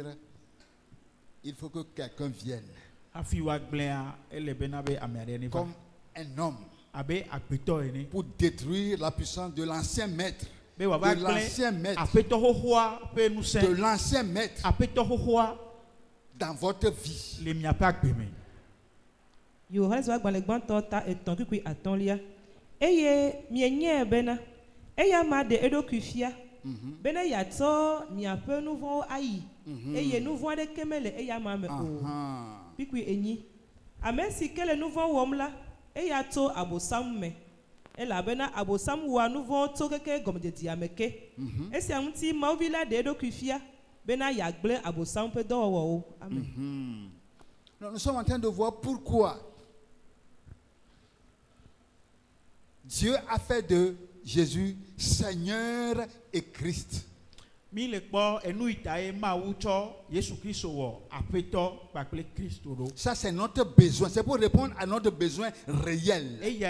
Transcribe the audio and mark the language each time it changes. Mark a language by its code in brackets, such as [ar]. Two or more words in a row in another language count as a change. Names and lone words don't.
[fr] Il faut que quelqu'un vienne. Comme un homme. Pour détruire la puissance de l'ancien maître. De l'ancien maître. De l'ancien maître. Dans votre vie. [ee] Yohane wa gbalẽ gbãtɔ ta etɔ̃ kukui atɔ̃lia eye mienyae bena eya ma ɖe eɖokui fia bena yeatsɔ miaƒe nu vɔ̃wo ayi eye nu vɔ̃ aɖeke mele eya ma me o. Kukui enyi ame si ke le nu vɔ̃ wɔm la eya tso abosam me elabena abosam wɔa nu vɔ̃wo tso keke gɔmedzedzea me ke. Esia ŋuti Mawu vi la ɖe eɖokui fia bena yeagblẽ abosam ƒe dɔwɔwɔwo. Amen. [fr] Nous sommes en train de voir pourquoi Dieu a fait de Jésus Seigneur et Christ. Ça c'est notre besoin, c'est pour répondre à notre besoin réel.